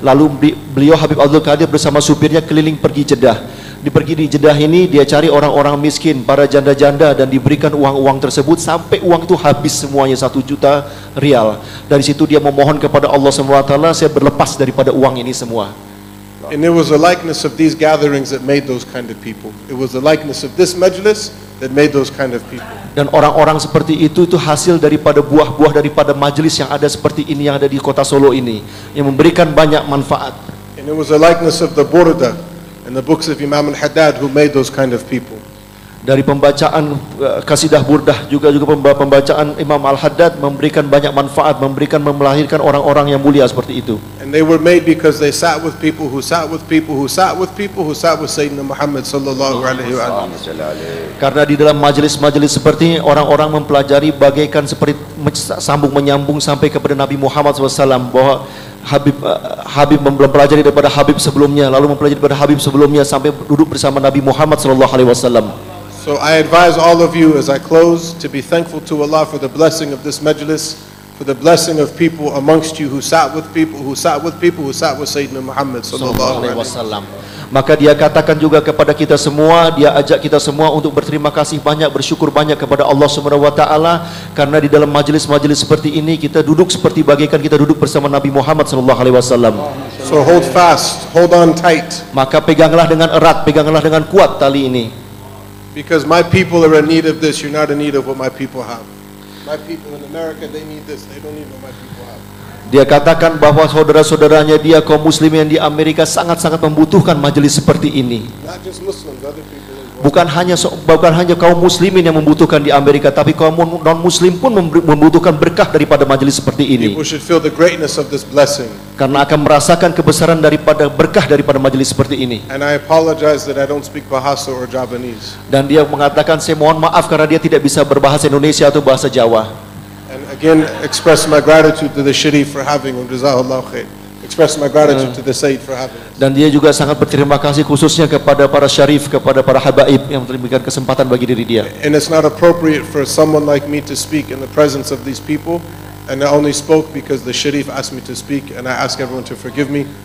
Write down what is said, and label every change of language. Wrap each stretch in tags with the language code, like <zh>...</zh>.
<id>Lalu beliau Habib Abdul Qadir bersama supirnya keliling pergi Jeddah. Pergi di Jeddah ini dia cari orang-orang miskin, para janda-janda, dan diberikan uang-uang tersebut sampai uang itu habis semuanya 1 juta rial. Dari situ dia memohon kepada Allah SWT, saya berlepas daripada uang ini semua.</id> <en>And it was the likeness of these gatherings that made those kind of people. It was the likeness of this majlis that made those kind of people.</en> <id>Dan orang-orang seperti itu hasil daripada buah-buah daripada majelis yang ada seperti ini yang ada di kota Solo ini, yang memberikan banyak manfaat.</id> <en>And it was the likeness of the Burda and the books of Imam al-Haddad who made those kind of people.</en> <id>Dari pembacaan kasidah burdah juga pembacaan Imam Al-Haddad memberikan banyak manfaat, melahirkan orang-orang yang mulia seperti itu.</id> <en>And they were made because they sat with people who sat with people who sat with people who sat with Sayyidina Muhammad sallallahu alaihi wasallam.</en> <id>Karena di dalam majelis-majelis seperti ini orang-orang mempelajari bagaikan seperti sambung menyambung sampai kepada Nabi Muhammad SAW, bahwa Habib mempelajari daripada Habib sebelumnya, lalu mempelajari daripada Habib sebelumnya sampai duduk bersama Nabi Muhammad SAW.</id> <en>So I advise all of you as I close to be thankful to Allah for the blessing of this majlis, for the blessing of people amongst you who sat with people who sat with people who sat with Sayyidina Muhammad sallallahu alaihi wasallam.</en> <id>Maka dia katakan juga kepada kita semua, dia ajak kita semua untuk berterima kasih banyak, bersyukur banyak kepada Allah Subhanahu wa taala, karena di dalam majelis-majelis seperti ini kita duduk seperti bagaikan kita duduk bersama Nabi Muhammad sallallahu alaihi wasallam.</id> <en>So hold fast, hold on tight.</en> <id>Maka peganglah dengan erat, peganglah dengan kuat tali ini.</id> <en>Because my people are in need of this, you're not in need of what my people have. My people in America, they need this, they don't need what my people have.</en> <id>Dia katakan bahwa saudara-saudaranya dia kaum muslimin di Amerika sangat-sangat membutuhkan majelis seperti ini.</id> <en>Not just Muslims, other people as well.</en> <id>Bukan hanya kaum muslimin yang membutuhkan di Amerika, tapi kaum non-muslim pun membutuhkan berkah daripada majelis seperti ini.</id> <en>People should feel the greatness of this blessing.</en> <id>Karena akan merasakan kebesaran daripada berkah daripada majelis seperti ini.</id> <en>And I apologize that I don't speak Bahasa or Javanese.</en> <id>Dan dia mengatakan saya mohon maaf karena dia tidak bisa berbahasa Indonesia atau bahasa Jawa.</id> <en>And again, express my gratitude to the Sharif for having him.</en> <ar>Jazakallah khair.</ar> <en>Express my gratitude to the Sayyid for having us.</en> <id>Dan dia juga sangat berterima kasih khususnya kepada para syarif, kepada para habaib yang memberikan kesempatan bagi diri dia.</id> <en>And it's not appropriate for someone like me to speak in the presence of these people. And I only spoke because the Sharif asked me to speak, and I ask everyone to forgive me.</en>